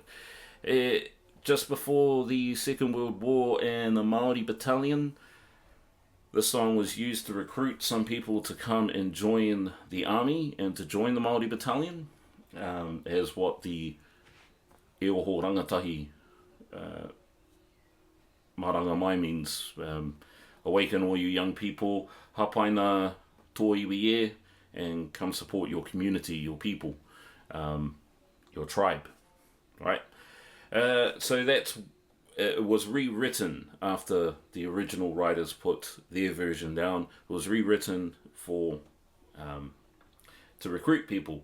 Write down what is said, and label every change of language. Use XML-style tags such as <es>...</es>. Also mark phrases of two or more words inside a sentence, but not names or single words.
<en>Just before the Second World War and the Māori battalion, the song was used to recruit some people to come and join the army and to join the Māori battalion, as what the</en> <mi>Eoho Rangatahi Maranga Mai</mi> <en>means. Awaken all you young people,</en> <mi>hapaina tō iwi e,</mi> <en>and come support your community, your people, your tribe, right? So it was rewritten after the original writers put their version down. It was rewritten for to recruit people.</en>